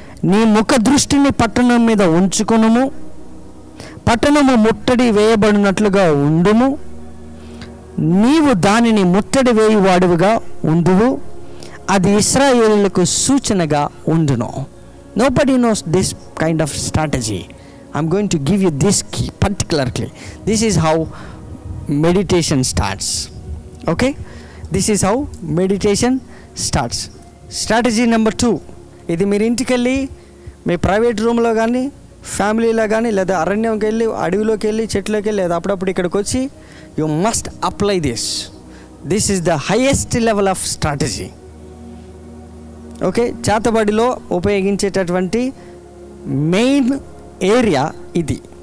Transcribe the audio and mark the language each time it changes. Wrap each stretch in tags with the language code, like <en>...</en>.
<te>నీ ముఖ దృష్టిని పట్టణం మీద ఉంచుకొనుము, పట్టణము ముట్టడి వేయబడినట్లుగా ఉండుము, నీవు దానిని ముట్టడి వేయువాడుగా ఉండువు, అది ఇశ్రాయేలులకు సూచనగా ఉండును.</te> <en>Nobody knows this kind of strategy. I'm going to give you this key particularly. This is how meditation starts. Okay? This is how meditation starts. Strategy number 2.</en> <te>ఇది మీరు ఇంటికి వెళ్ళి మీ ప్రైవేట్ రూమ్లో కానీ ఫ్యామిలీలో కానీ లేదా అరణ్యంకి వెళ్ళి అడవిలోకి వెళ్ళి చెట్లోకి వెళ్ళి లేదా అప్పుడప్పుడు ఇక్కడికి వచ్చి</te> <en>You must apply this. This is the highest level of strategy. Okay,</en> <te>చేతబడిలో ఉపయోగించేటటువంటి main area ఇది.</te>